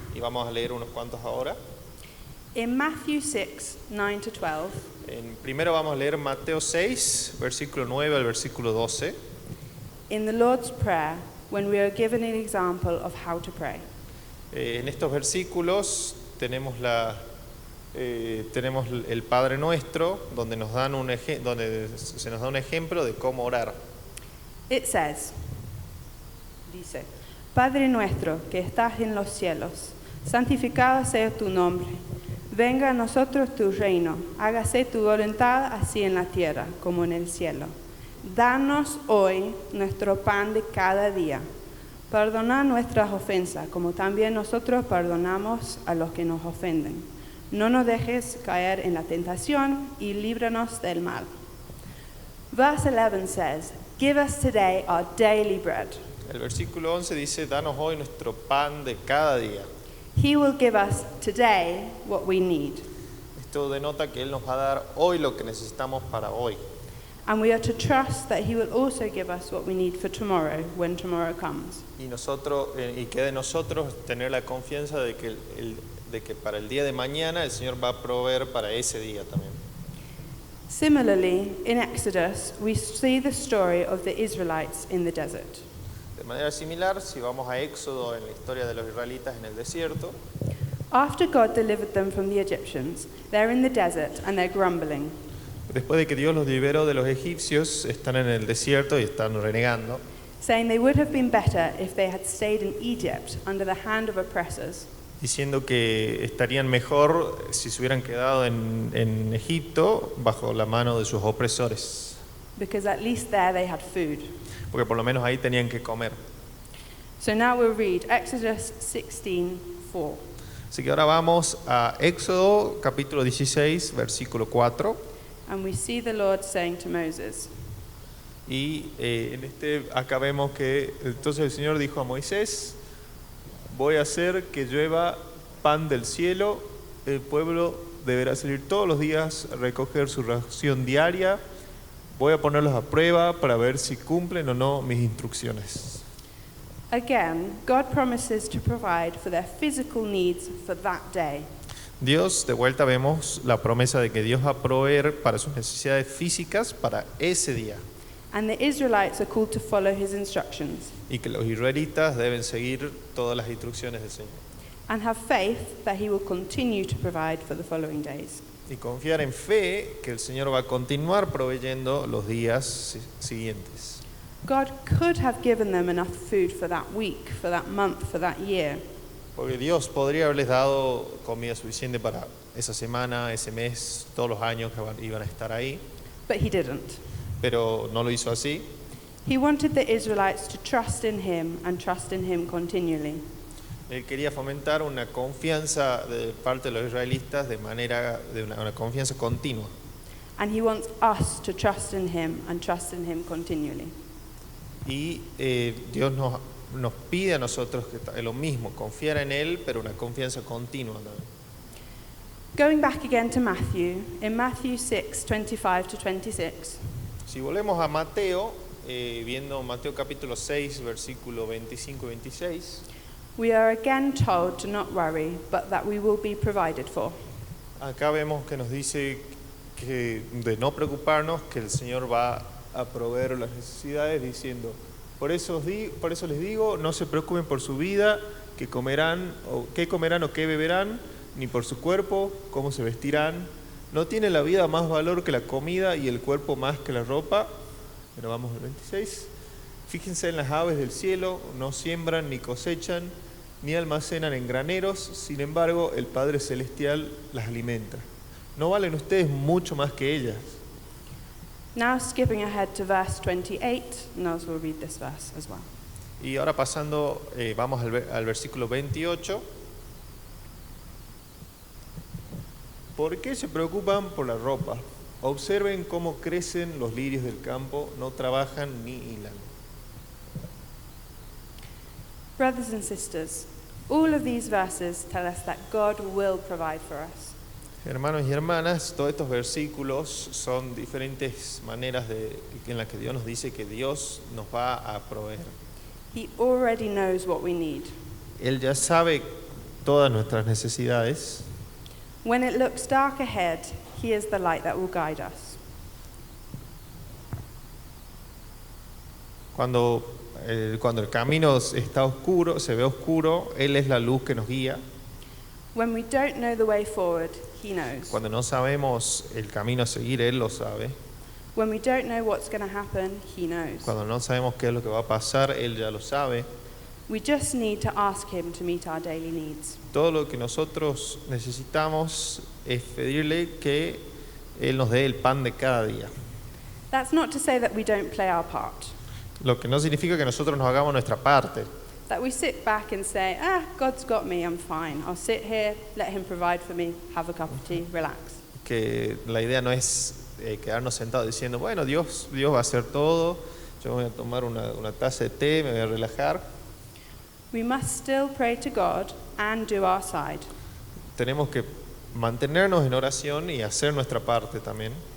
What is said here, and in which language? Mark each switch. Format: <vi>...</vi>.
<es>y vamos a leer unos cuantos ahora.</es> <en>In Matthew 6, 9 to 12,</en> <es>Primero vamos a leer Mateo 6, versículo 9 al versículo 12.</es> <en>in the Lord's Prayer, when we are given an example of how to pray.</en> <es>En estos versículos tenemos el Padre Nuestro, donde se nos da un ejemplo de cómo orar.</es> <en>It says,</en> <es>dice, Padre nuestro que estás en los cielos, santificado sea tu nombre. Venga a nosotros tu reino, hágase tu voluntad así en la tierra como en el cielo. Danos hoy nuestro pan de cada día. Perdona nuestras ofensas, como también nosotros perdonamos a los que nos ofenden. No nos dejes caer en la tentación y líbranos del mal.</es> <en>Verse 11 says, "Give us today our daily bread."</en> <es>El versículo 11 dice, danos hoy nuestro pan de cada día.</es> <en>He will give us today what we need.</en> <es>Esto denota que Él nos va a dar hoy lo que necesitamos para hoy.</es> <en>And we are to trust that He will also give us what we need for tomorrow when tomorrow comes.</en> <es>Y queda de nosotros tener la confianza de que para el día de mañana el Señor va a proveer para ese día también.</es> <en>Similarly, in Exodus, we see the story of the Israelites in the desert.</en> <es>De manera similar, si vamos a Éxodo en la historia de los israelitas en el desierto,</es> <en>After God delivered them from the Egyptians, they're in the desert and they're grumbling.</en> <es>después de que Dios los liberó de los egipcios, están en el desierto y están renegando,</es> <en>Saying they would have been better if they had stayed in Egypt under the hand of oppressors.</en> <es>diciendo que estarían mejor si se hubieran quedado en Egipto bajo la mano de sus opresores,</es> <en>Because at least there they had food.</en> <es>porque por lo menos ahí tenían que comer.</es> <en>So now we'll read Exodus 16:4.</en> <es>Así que ahora vamos a Éxodo capítulo 16, versículo 4.</es> <en>And we see the Lord saying to Moses,</en> <es>Y acá vemos que entonces el Señor dijo a Moisés, voy a hacer que llueva pan del cielo, el pueblo deberá salir todos los días a recoger su ración diaria, voy a ponerlos a prueba para ver si cumplen o no mis instrucciones.</es> <en>again, God promises to provide for their physical needs for that day.</en> <es>Dios, de vuelta vemos la promesa de que Dios va a proveer para sus necesidades físicas para ese día.</es> <en>And the Israelites are called to follow his instructions</en> <es>Y que los israelitas deben seguir todas las instrucciones del Señor.</es> <en>and have faith that he will continue to provide for the following days.</en> <es>Y confiar en fe que el Señor va a continuar proveyendo los días siguientes.</es> <en>God could have given them enough food for that week, for that month, for that year.</en> <es>Porque Dios podría haberles dado comida suficiente para esa semana, ese mes, todos los años que iban a estar ahí,</es> <en>But he didn't.</en> <es>pero no lo hizo así.</es> <en>He wanted the Israelites to trust in him and trust in him continually.</en> <es>Él quería fomentar una confianza de parte de los israelitas de una confianza continua.</es> <en>And he wants us to trust in him and trust in him continually.</en> <es>Y Dios nos pide a nosotros que lo mismo, confiar en Él, pero una confianza continua también.</es> <en>Going back again to Matthew, in Matthew 6:25-26,</en> <es>Si volvemos a Mateo, viendo Mateo capítulo 6, versículo 25 y 26,</es> <en>we are again told to not worry, but that we will be provided for.</en> <es>acá vemos que nos dice que de no preocuparnos, que el Señor va a proveer las necesidades, diciendo, por eso les digo, no se preocupen por su vida, qué comerán o qué beberán, ni por su cuerpo, cómo se vestirán. ¿No tiene la vida más valor que la comida y el cuerpo más que la ropa? Pero vamos al 26. Fíjense en las aves del cielo, no siembran ni cosechan, ni almacenan en graneros, sin embargo el Padre Celestial las alimenta. ¿No valen ustedes mucho más que ellas?</es> <en>Now skipping ahead to verse 28, Nels will read this verse as well.</en> <es>Y ahora pasando, vamos al versículo 28. ¿Por qué se preocupan por la ropa? Observen cómo crecen los lirios del campo, no trabajan ni hilan.</es> <en>Brothers and sisters, all of these verses tell us that God will provide for us.</en> <es>Hermanos y hermanas, todos estos versículos son diferentes maneras en las que Dios nos dice que Dios nos va a proveer.</es> <en>He already knows what we need.</en> <es>Él ya sabe todas nuestras necesidades.</es> <en>When it looks dark ahead, he is the light that will guide us.</en> <es>Cuando el camino está oscuro, se ve oscuro, Él es la luz que nos guía.</es> <en>When we don't know the way forward, he knows.</en> <es>Cuando no sabemos el camino a seguir, Él lo sabe.</es> <en>When we don't know what's going to happen, he knows.</en> <es>Cuando no sabemos qué es lo que va a pasar, Él ya lo sabe.</es> <en>We just need to ask him to meet our daily needs.</en> <es>Todo lo que nosotros necesitamos es pedirle que Él nos dé el pan de cada día.</es> <en>That's not to say that we don't play our part,</en> <es>Lo que no significa que nosotros nos hagamos nuestra parte,</es> <en>that we sit back and say, God's got me, I'm fine. I'll sit here, let him provide for me, have a cup of tea, relax.</en> <es>que la idea no es quedarnos sentados diciendo, bueno, Dios va a hacer todo, yo voy a tomar una taza de té, me voy a relajar.</es> <en>We must still pray to God and do our side.</en> <es>Tenemos que mantenernos en oración y hacer nuestra parte también,</es>